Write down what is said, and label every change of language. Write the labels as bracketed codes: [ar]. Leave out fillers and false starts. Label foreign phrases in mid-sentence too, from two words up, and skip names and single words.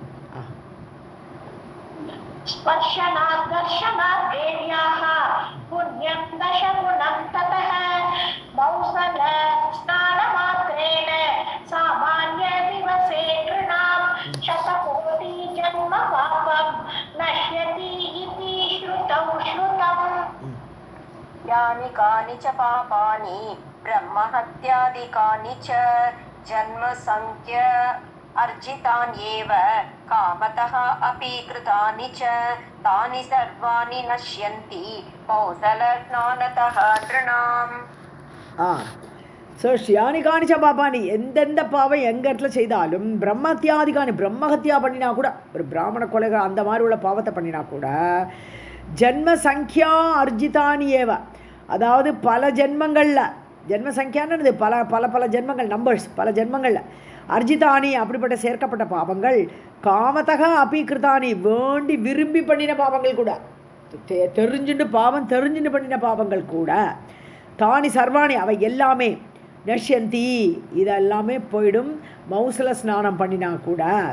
[sa] स्पर्शनात् दर्शनात् देव्याः पुण्यं दशगुणं ततः मौसल स्नान मात्रेण सामान्य दिवसे नृणां शतकोटि जन्म पापं नश्यति इति श्रुतौ श्रुतम्. यानि कानि च पापानि ब्रह्महत्यादिकानि च जन्म संख्य अर्जितान् एव कामतः अपि कृतानि च तानि सर्वाणि नश्यन्ति कौसलस्नानतः तृणाम्. [ta] ஸோ [sa] यानि कानि च पापानि [ta] எந்தெந்த பாவம் எங்கள் இடத்துல செய்தாலும் பிரம்மத்தியாதிகாணி பிரம்மஹத்தியா பண்ணினா கூட ஒரு பிராமண கொலைகள் அந்த மாதிரி உள்ள பாவத்தை பண்ணினா கூட [sa] जन्म संख्या अर्जितानि एव, [ta] அதாவது பல ஜென்மங்களில் ஜென்ம சங்கியானது பல பல பல ஜென்மங்கள் நம்பர்ஸ் பல ஜென்மங்களில் அர்ஜிதானி அப்படிப்பட்ட சேர்க்கப்பட்ட பாவங்கள் [sa] कामतः अपि कृतानि [ta] வேண்டி விரும்பி பண்ணின பாவங்கள் கூட தெரிஞ்சுட்டு பாவம் தெரிஞ்சுட்டு பண்ணின பாவங்கள் கூட [sa] तानि सर्वाणि [ta] அவை எல்லாமே நஷ்யந்தி இதெல்லாமே போயிடும் மௌசல ஸ்நானம் பண்ணினா கூட.